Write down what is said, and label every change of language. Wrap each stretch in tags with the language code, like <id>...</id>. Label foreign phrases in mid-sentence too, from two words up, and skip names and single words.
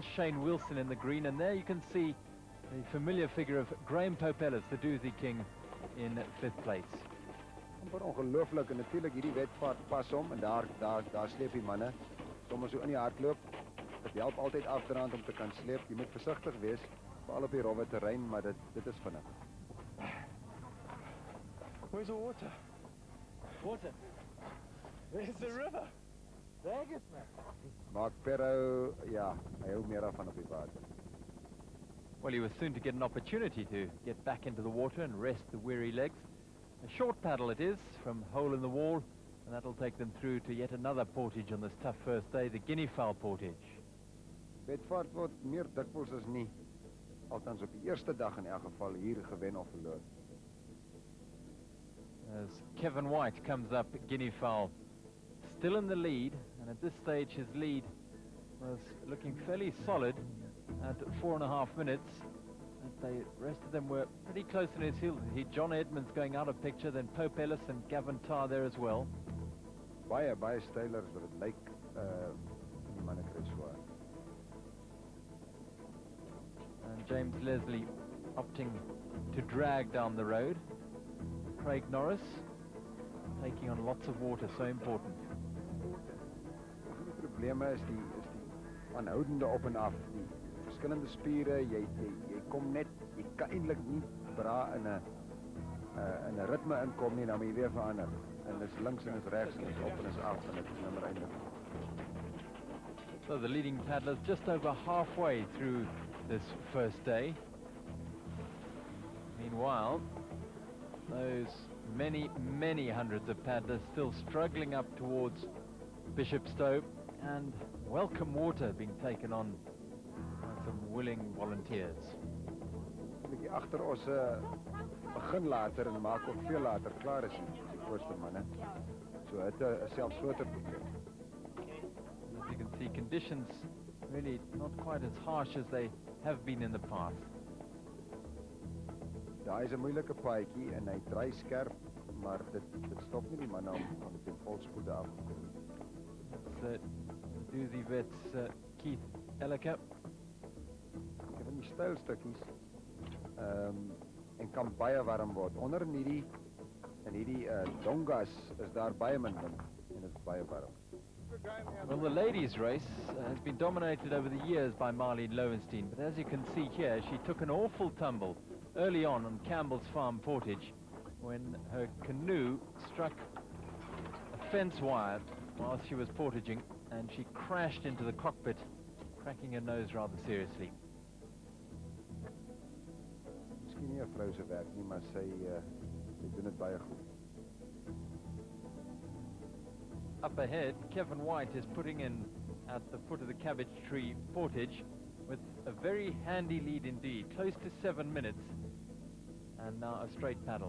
<en>Shane Wilson in the green, and there you can see the familiar figure of Graham Popellis, the Dusi King, in 5th place.</en> <af>Amper ongelooflik, en natuurlik hierdie wedvaart pas hom, en daar sleep die manne. Sommige so in die hardloop. Dit help altyd afdraand om te kan sleep. Jy moet versigtig wees, veral op die rowwe terrein, maar dit is vinnig.</af> <en>Where's the water? Water? Where's the river? Vegas, man.</en> <af>Mark Perro, ja, hy hou meer af van op die water.</af> <en>Well, he was soon to get an opportunity to get back into the water and rest the weary legs. A short paddle it is from Hole in the Wall, and that'll take them through to yet another portage on this tough first day, the Guinea fowl portage.</en> <af>Wedvaart word meer dikwels as nie, althans op die eerste dag in elk geval, hier gewen of verloor.</af> <en>As Kevin White comes up, Guinea fowl still in the lead, and at this stage his lead was looking fairly solid at 4.5 minutes. And the rest of them were pretty close on his heels. John Edmonds going out of picture, then Pope Ellis and Gavin Tarr there as well.</en> <af>baie steiler as wat dit lyk die manne kry swaar.</af> <en>And James Leslie opting to drag down the road. Craig Norris taking on lots of water, so important.</en> <af>Die probleme is die aanhoudende op en af, die verskillende spiere, jy kom net, jy kan eintlik nie bra in 'n ritme inkom nie, dan moet jy weer verander. En dis links en is regs en is op en is af en dit is nimmer eindig.</af> <en>So the leading paddlers just over halfway through this first day. Meanwhile, those many hundreds of paddlers still struggling up towards Bishopstowe, and welcome water being taken on by some willing volunteers.</en> <af>Bietjie agter ons begin later en maak ook veel later klaar is die voorste manne. So het 'n selfs groter probleem.</af> <en>As you can see, conditions really not quite as harsh as they have been in the past.</en> <af>Daar is 'n moeilike paadjie en hy draai skerp, maar dit stop nie die manne om teen volspoede af te kom.</af> <en>It's Dusi vets Keith Elliker.</en> <af>Ek van die stylstukkies en kan baie warm word. Onder in hierdie dongas is daar baie min wind en dit is baie warm.</af> <en>Well, the ladies' race has been dominated over the years by Marlene Lowenstein, but as you can see here, she took an awful tumble early on Campbell's Farm Portage when her canoe struck a fence wire while she was portaging, and she crashed into the cockpit, cracking her nose rather seriously.</en> <af>Miskien nie 'n vrou se werk nie, maar sy doen dit baie goed.</af> <en>Up ahead, Kevin White is putting in at the foot of the Cabbage Tree Portage with a very handy lead indeed, close to 7 minutes, and now a straight paddle.</en>